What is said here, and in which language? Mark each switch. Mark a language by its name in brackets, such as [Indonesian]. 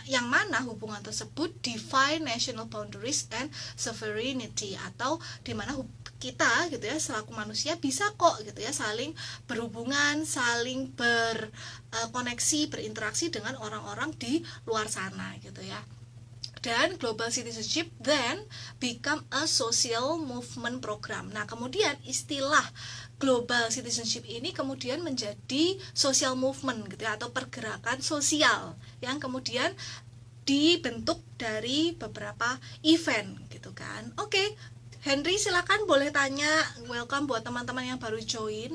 [Indonesian] mana hubungan tersebut [English] define national boundaries and sovereignty, [Indonesian] atau di mana kita gitu ya selaku manusia bisa kok gitu ya saling berhubungan, saling berkoneksi, berinteraksi dengan orang-orang di luar sana gitu ya. [English] Dan global citizenship then become a social movement program. [Indonesian] Nah, kemudian istilah global citizenship ini kemudian menjadi social movement gitu ya, atau pergerakan sosial yang kemudian dibentuk dari beberapa event gitu kan. Henry silakan boleh tanya, welcome buat teman-teman yang baru join.